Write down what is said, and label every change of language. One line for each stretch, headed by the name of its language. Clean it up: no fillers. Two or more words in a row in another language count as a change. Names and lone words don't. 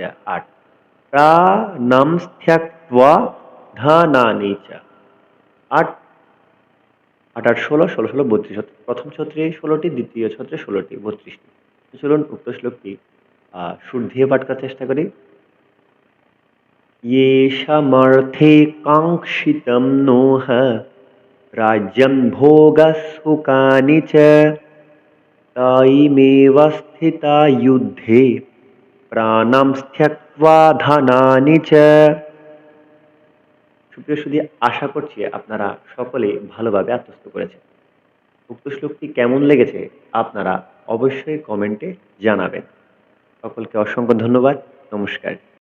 Sanskrit: ৮ প্রাণাম ত্যক্ত্বা ধনানি চ।
Bangla: ৮ ৮ ৮ ১৬, ১৬ ১৬ ৩২, প্রথম ছত্রে ১৬টি, দ্বিতীয় ছত্রে ১৬টি, ৩২টি। চলুন উক্ত শ্লোকটি সুর দিয়ে পাঠ করার চেষ্টা করি।
Sanskrit: ये समर्थे काङ्क्षितं नोह राज्यं भोगसुखानि च तयिमेव स्थिता युद्धे প্রাণাম ত্যক্ত্বা ধনানি চ।
Bangla: সুপ্রিয় সুধী, আশা করছি আপনারা সকলে ভালোভাবে আত্মস্থ করেছেন। উক্ত শ্লোকটি কেমন লেগেছে আপনারা অবশ্যই কমেন্টে জানাবেন। সকলকে অসংখ্য ধন্যবাদ। নমস্কার।